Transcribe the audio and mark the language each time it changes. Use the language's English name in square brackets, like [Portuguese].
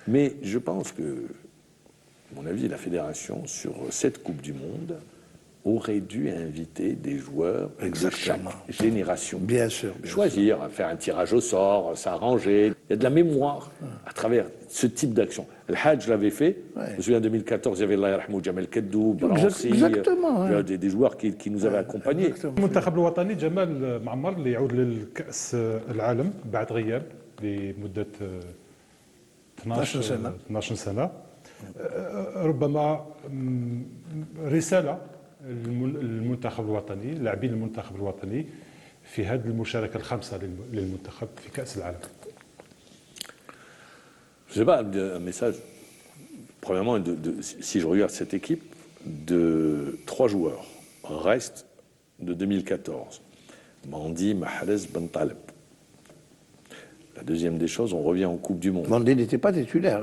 [French] Mais je pense que, à mon avis, la fédération, sur cette Coupe du Monde, aurait dû inviter des joueurs de chaque génération. Bien sûr. Choisir, faire un tirage au sort, s'arranger. Il y a de la mémoire à travers ce type d'action. Le Hadj l'avait fait. Je me souviens, en 2014, il y avait Allah Yarhamou, Jamel Keddoub, Exactement. des joueurs qui nous avaient accompagnés. [Arabic] المنتخب الوطني جمال معمر اللي يعود للكأس العالم بعد غياب لمدة 12 سنة ربما رسالة المنتخب الوطني، لاعبين المنتخب الوطني في هذه المشاركه الخامسه للمنتخب في كاس العالم. [French] Je sais pas, un message. Premièrement, si je regarde cette équipe, de 3 joueurs restent de 2014. Mandi, Mahrez, Bentaleb. La deuxième des choses, on revient en Coupe du Monde. Mandi n'était pas titulaire.